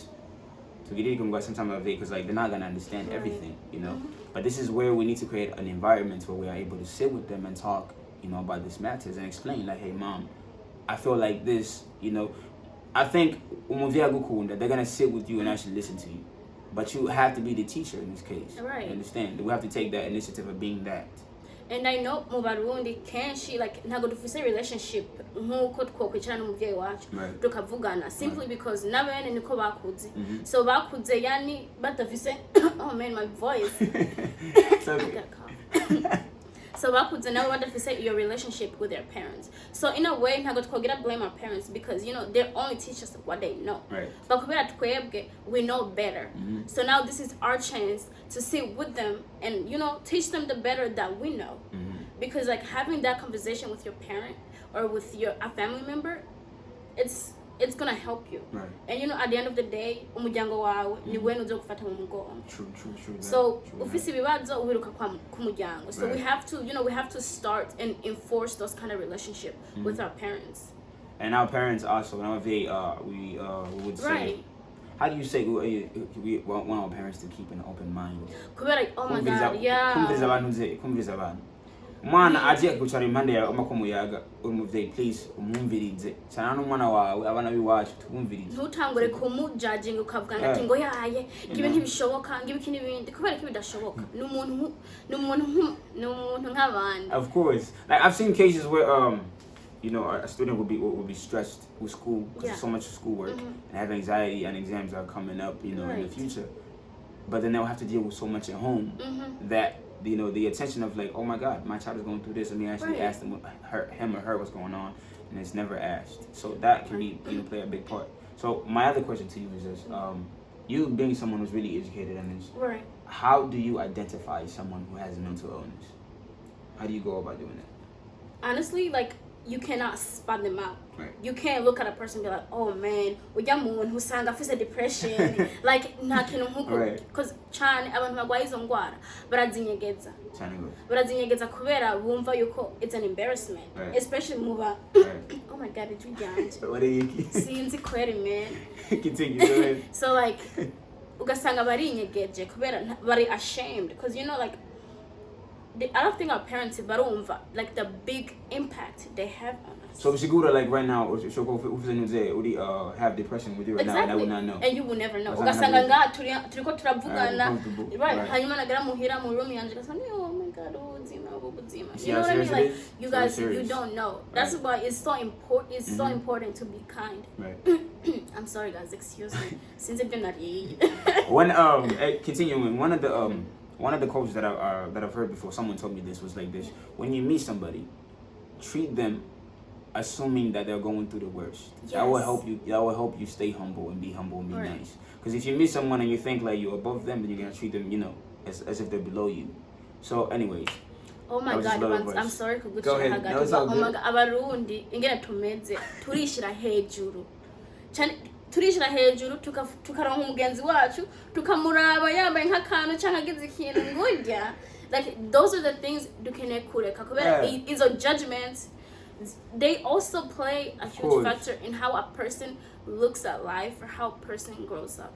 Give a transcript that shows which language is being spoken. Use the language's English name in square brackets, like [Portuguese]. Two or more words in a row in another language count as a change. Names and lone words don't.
[English] So we can go sometime of it because they're not gonna understand everything, But this is where we need to create an environment where we are able to sit with them and talk, about these matters and explain like, hey, mom, I feel like this, I think they're gonna sit with you and actually listen to you. But you have to be the teacher in this case. Right. You understand? We have to take that initiative of being that. And I know [Rundi] mu Barundi kenshi like ntago dufise relationship nkuko twokwicarana n'umuvyeyi wacu tukavugana [English] simply because [Rundi] nabene niko bakuze. So bakuze yani batafise [English] oh man my voice. So [Rundi] bakuze nabo badafise [English] your relationship with their parents. So in a way [Rundi] ntago twogira [English] blame our parents because they only teach us what they know. Right. But [Rundi] kubera twebwe [English] we know better. So now this is our chance to sit with them and teach them the better that we know. Because like having that conversation with your parent or with a family member, it's gonna help you. Right. And at the end of the day, [Rundi] umuryango wawe ni wewe uzokufata mu mugongo. [English] True. [Rundi] So ufise ibibazo ubiruka ku muryango. [English] So we have to we have to start and enforce those kind of relationship with our parents. And our parents also, we would say. Right. How do you say we want our parents to keep an open mind? Like, oh my God, yeah. [Rundi] Kumviriza abantu. Mwana aje kucara impande ya makomuyaga umuvyeyi please umwumvirize. Sana n'umwana wawe abana biwacu tumvirize. Ntutangure kumujudging ukavuga ngati ngo yaye kibe ntibishoboka ngibe iki nibindi kubera ko bidashoboka. N'umuntu nk'abandi. [English] Of course. Like I've seen cases where a student will be stressed with school because there's so much schoolwork and have anxiety and exams are coming up, in the future. But then they'll have to deal with so much at home that the attention of like, oh my God, my child is going through this. Let me actually ask him or her what's going on, and it's never asked. So that can be play a big part. So my other question to you is this: you being someone who's really educated in this, right? How do you identify someone who has mental illness? How do you go about doing that? Honestly, like, you cannot spot them out. Right. You can't look at a person and be like, oh man, [Rundi] ujya muntu usanga afise depression, like nta kintu nkuko, because cyane abantu bagwaye izo ngwara barazinyegeza kubera bumva yuko [English] it's an embarrassment, especially [Rundi] muba [English] oh my God, it's [Rundi] ryanje. [English] What are you? [Rundi] Sinzi kweri man. [English] Continue, go ahead. So like [Rundi] ugasanga barinyegeje kubera bari [English] ashamed because like I don't think our parents barumva like the big impact they have on us. So Shigura, like right now, have depression with you right now, and I would not know. And you will never know. [Rundi] Ugasanga nga turiko turavugana, right? Hanyuma nagera muhira mu room yanje gasanga, [English] oh my God, ubuzima. You know what I mean? Like you guys, you don't know. That's why it's so important. It's so important to be kind. Right. I'm sorry, guys. Excuse me. Since it's been not when continuing, one of the quotes that I've heard before, someone told me this was like this: when you meet somebody, treat them assuming that they're going through the worst. Yes. That will help you stay humble and be nice. Because if you meet someone and you think like you're above them, then you're gonna treat them, as if they're below you. So, anyways. Oh my God, I'm sorry to go ahead. No, it's all good. Oh my God, [Rundi] abarundi ingene tumeze turishira hejuru. Turishira hejuru tukaronka umugenzi wacu tukamuraba yambaye nk'akantu cyangwa agize ikintu ngurya. [English] Like those are the things [Rundi] dukeneye kureka kubera izo [English] judgments, they also play a huge factor in how a person looks at life or how a person grows up.